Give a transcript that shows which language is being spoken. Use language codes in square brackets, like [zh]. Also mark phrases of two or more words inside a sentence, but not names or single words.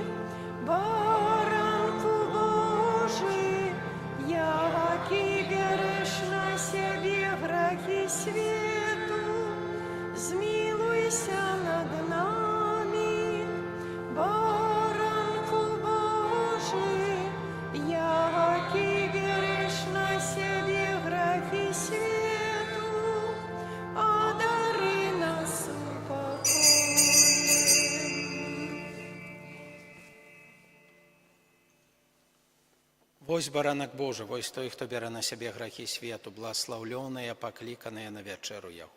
[uk] Баранку Божий, який береш на себе грехи свету, змилуйся над нами. Баранку Божий, який береш на себе грехи свету, одари нас упокоем. [be] Вось баранак Божы, вось той, хто бярэ на сябе грахі свету, бласлаўлёныя, пакліканыя на вячэру яго.